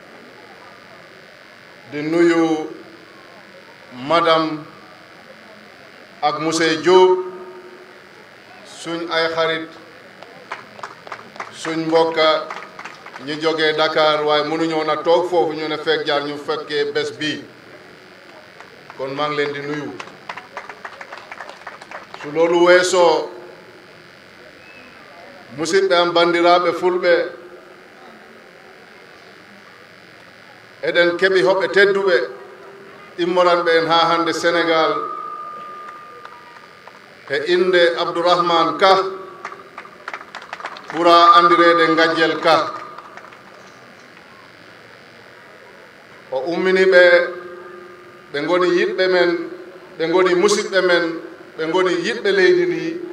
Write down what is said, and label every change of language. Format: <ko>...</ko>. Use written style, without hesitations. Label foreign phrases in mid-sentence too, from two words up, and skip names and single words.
<wo>di nuyu madame ak monsieur Diop suñ ay xarit suñ mbokka ñu jógee Dakar waaye mënuñoo na toog foofu ñu ne fekk jaar ñu fekkee bés bii kon maa ngi leen di nuyu su loolu weesoo</wo> <ff>musidɓe am bandiraɓe fulɓe eɗen keɓi hoɓɓe tedduɓe immoranɓe en ha hande Sénégal e inde Abdourahmane Ka ɓura andirede Gajjel Ka o ummini ɓe goni yiɗɓe men ɓe goni musidɓe men ɓe goni yiɗɓe leydi ndi</ff>